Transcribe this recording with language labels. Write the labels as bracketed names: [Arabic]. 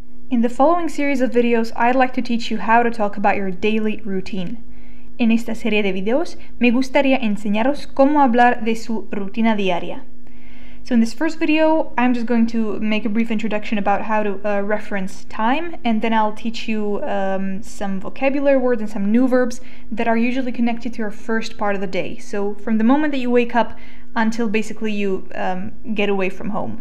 [English] In the following series of videos, I'd like to teach you how to talk about your daily routine. [Spanish] En esta serie de videos, me gustaría enseñaros cómo hablar de su rutina diaria. [English] So in this first video, I'm just going to make a brief introduction about how to reference time, and then I'll teach you some vocabulary words and some new verbs that are usually connected to your first part of the day. So from the moment that you wake up until basically you get away from home.